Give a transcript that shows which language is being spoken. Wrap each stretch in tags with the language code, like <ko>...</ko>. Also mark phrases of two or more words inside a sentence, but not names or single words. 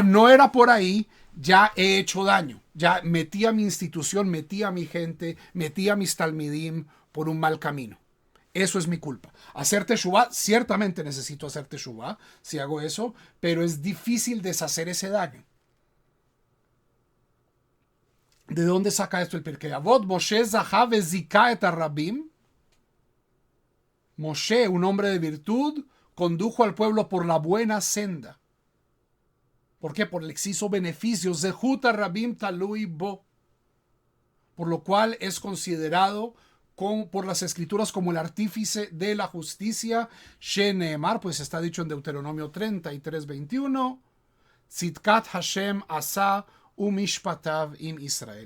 <es>No era por ahí, ya he hecho daño. Ya metí a mi institución, metí a mi gente, metí a mis talmidim por un mal camino. Eso es mi culpa. Hacer teshuvah, ciertamente necesito hacer teshuvah si hago eso, pero es difícil deshacer ese daño. ¿De dónde saca esto el Pirkei Avot?</es> <he>משה זכה וזיכה את הרבים.</he> <es>Moshe, un hombre de virtud, condujo al pueblo por la buena senda. ¿Por qué? Por el exceso beneficio.</es> <he>זכות הרבים תלוי בו.</he> <es>Por lo cual es considerado por las escrituras como el artífice de la justicia. Sheneemar, pues está dicho en Deuteronomio 33:21.</es> <he>צדקת השם עשה ומשפטיו עם ישראל.</he>